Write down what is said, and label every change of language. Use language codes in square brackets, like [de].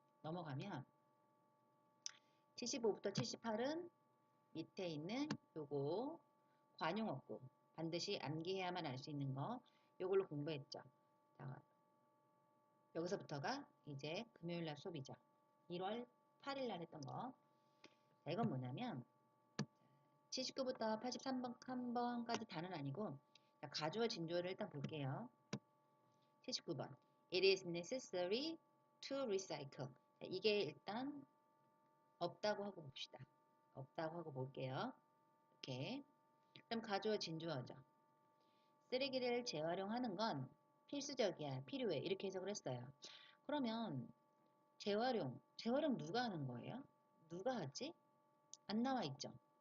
[ko] 넘어가면 75부터 78은 밑에 있는 요거 관용어구 반드시 암기해야만 알 수 있는 거 요걸로 공부했죠. 자, 여기서부터가 이제 금요일날 수업이죠. 1월 8일날 했던 거. 자, 이건 뭐냐면 79부터 83번까지 다는 아니고 자, 가주어 진주어를 일단 볼게요. 79번 [en] It is necessary to recycle. [ko] 자, 이게 일단 없다고 하고 봅시다. 없다고 하고 볼게요. 이렇게. 그럼 가주어 진주어죠. 쓰레기를 재활용하는 건 필수적이야, 필요해. 이렇게 해석을 했어요. 그러면 재활용 누가 하는 거예요? 누가 하지? 안 나와 있죠.